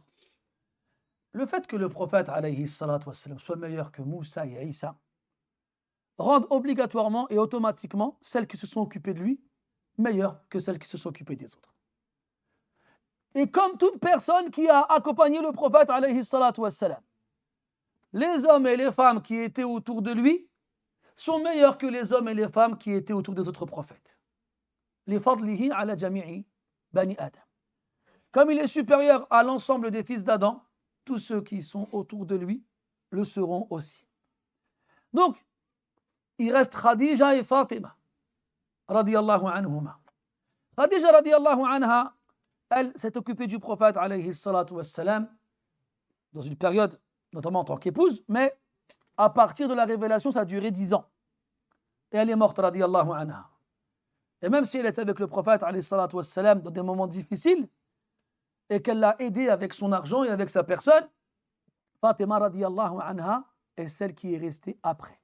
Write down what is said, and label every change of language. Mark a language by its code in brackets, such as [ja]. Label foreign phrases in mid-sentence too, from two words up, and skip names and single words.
[fr] Le fait que le prophète, [ar] عليه الصلاة والسلام, [fr] soit meilleur que Moussa et Isa, rend obligatoirement et automatiquement celles qui se sont occupées de lui meilleures que celles qui se sont occupées des autres. Et comme toute personne qui a accompagné le prophète, [ar] عليه الصلاة والسلام, [fr] les hommes et les femmes qui étaient autour de lui sont meilleurs que les hommes et les femmes qui étaient autour des autres prophètes. [ar] لفضله على جميع بني آدم. [fr] Comme il est supérieur à l'ensemble des fils d'Adam, tous ceux qui sont autour de lui le seront aussi. Donc, il reste Khadija et Fatima, [ar] رضي الله عنهما. خديجة، رضي الله عنها, [fr] elle s'est occupée du prophète, [ar] عليه الصلاة والسلام, [fr] dans une période, notamment en tant qu'épouse, mais à partir de la révélation, ça a duré 10 ans. Et elle est morte, [ar] رضي الله عنها. [fr] Et même si elle était avec le prophète, [ar] عليه الصلاة والسلام, [fr] dans des moments difficiles, et qu'elle l'a aidé avec son argent et avec sa personne, Fatima, [ar] رضي الله عنها, [fr] est celle qui est restée après.